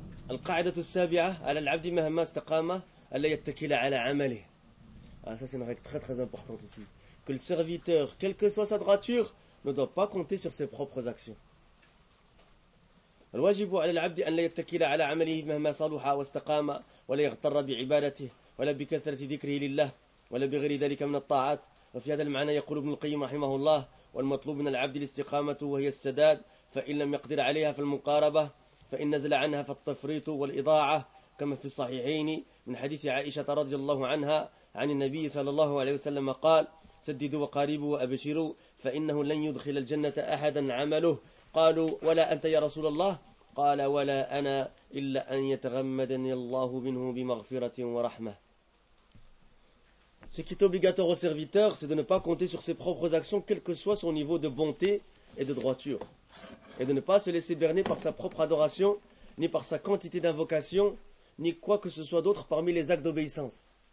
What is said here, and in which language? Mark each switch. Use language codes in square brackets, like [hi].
[ar] القاعدة السابعة على العبد مهما استقام ألا يتكل على عمله. [fr] Ah, ça c'est une règle très très importante aussi. Que le serviteur, quelle que soit sa droiture, ne doit pas compter sur ses propres actions. [ar] الواجب على العبد أن لا يتكل على عمله مهما صلح واستقام ولا يغتر بعبادته ولا بكثرة ذكره لله ولا بغير ذلك من الطاعات وفي هذا المعنى يقول ابن القيم رحمه الله والمطلوب من العبد الاستقامة وهي السداد فإن لم يقدر عليها فالمقاربة فإن نزل عنها فالتفريط والإضاعة كما في الصحيحين من حديث عائشة رضي الله عنها عن النبي صلى الله عليه وسلم قال سددوا وقاربوا وأبشروا فإنه لن يدخل الجنة أحدا عمله قالوا ولا أنت يا رسول الله قال ولا أنا إلا أن يتغمدني الله منه بمغفرة ورحمة. [fr] Ce qui est obligatoire au serviteur, c'est de ne pas compter sur ses propres actions, quel que soit son niveau de bonté et de droiture, et de ne pas se laisser berner par sa propre adoration, ni par sa quantité d'invocation, ni quoi que ce soit d'autre parmi les actes d'obéissance.